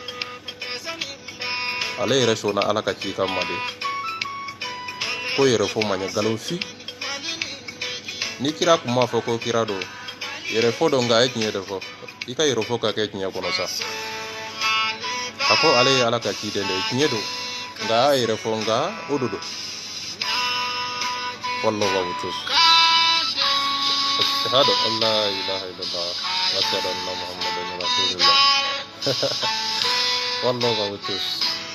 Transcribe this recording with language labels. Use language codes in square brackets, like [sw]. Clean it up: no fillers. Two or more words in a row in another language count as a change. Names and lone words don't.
[bm] ala yɛrɛ sɔnna ala ka ci kan ma de ko yɛrɛ fɔ ma ɲɛ galofi ni kira kun m'a fɔ ko kira do yɛrɛ fɔ dɔn nka a ye tiɲɛ de fɔ i ka yɛrɛ fɔ ka kɛ tiɲɛ kɔnɔ sa a ko ale ye ala ka ci den de tiɲɛ do nka a yɛrɛ fɔ nka o do [ar] والله أعلم أشهد أن لا إله إلا الله وأشهد أن محمدا رسول الله والله أعلم